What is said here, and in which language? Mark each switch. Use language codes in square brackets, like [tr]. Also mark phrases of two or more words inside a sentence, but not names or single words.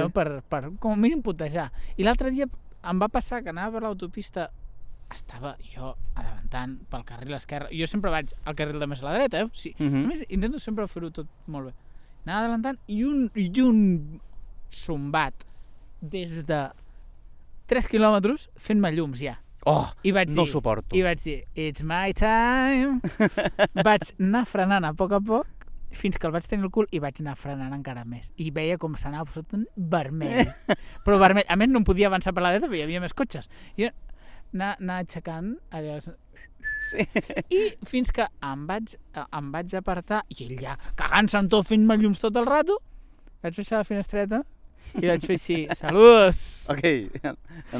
[ca] No, per com a mínim putejar. I l'altre dia em va passar que anava per l'autopista, estava jo adelantant pel carril esquerre. Jo sempre vaig al carril de més a la dreta, Sí. Només intento sempre fer-ho tot molt bé. Anava adelantant i un sombat des de 3 quilòmetres fent-me llums ja. No ho suporto. I vaig dir, [en] it's my time. [ca] Vaig anar frenant a poc fins que el vaig tenir al cul i vaig anar frenant encara més. I veia com s'anava absolutament vermell. Però vermell. A més, no em podia avançar per la dreta perquè hi havia més cotxes. I anar aixecant allò... Sí. I fins que em vaig apartar i ell ja cagant-se en tot, fent-me llums tot el rato, vaig baixar la finestreta i vaig fer així, saludos!